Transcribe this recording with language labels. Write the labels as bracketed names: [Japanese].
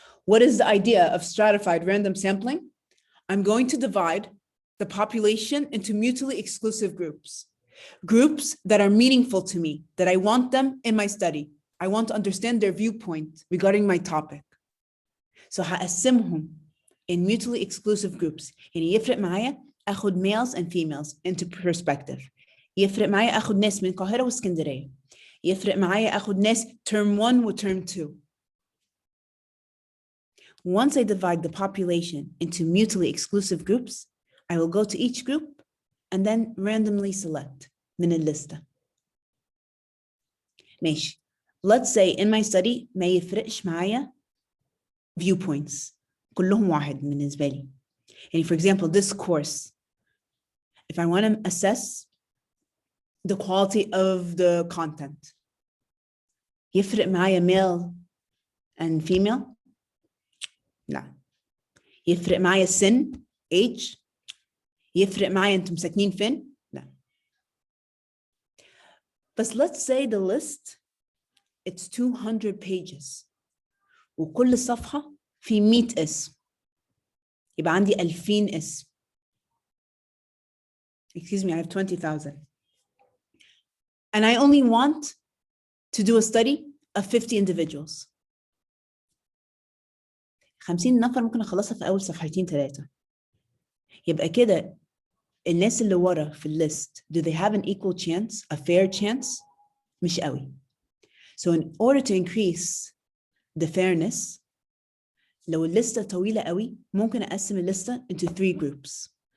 [English] What is the idea of stratified random sampling? I'm going to divide the population into mutually exclusive groups. Groups that are meaningful to me, that I want them in my study. I want to understand their viewpoint regarding my topic. So [Arabic] هقسمهم [English] in mutually exclusive groups. [Arabic] يعني يفرق معايا اخد [English] males and females into perspective. [Arabic] يفرق معايا اخد ناس من القاهرة واسكندرية. يفرق معايا اخد ناس term 1 و term 2. [English] Once I divide the population into mutually exclusive groups, I will go to each group and then randomly select [Arabic] من الليستة. ماشي. [English] Let's say in my study [Arabic] ما يفرقش معايا [English] viewpoints. [Arabic] كلهم واحد بالنسبة لي. [English] And for example, this course, if I want to assess the quality of the content, [Arabic] يفرق معايا [English] male and female? [Arabic] لا. يفرق معايا سن age؟ يفرق معايا انتم ساكنين فين؟ لا. [English] But let's say the list, it's 200 pages. [Arabic] وكل صفحة في 100 اسم. يبقى عندي 2000 اسم. [English] Excuse me, I have 20,000. And I only want to do a study of 50 individuals. [Arabic] 50 نفر ممكن أخلصها في أول صفحتين 3. يبقى كده الناس اللي ورا في الليست, [English] do they have an equal chance, a fair chance? [Arabic] مش قوي. [English] So in order to increase the fairness, [Arabic] لو الليستة طويلة قوي ممكن أقسم الليستة [English] into 3 groups.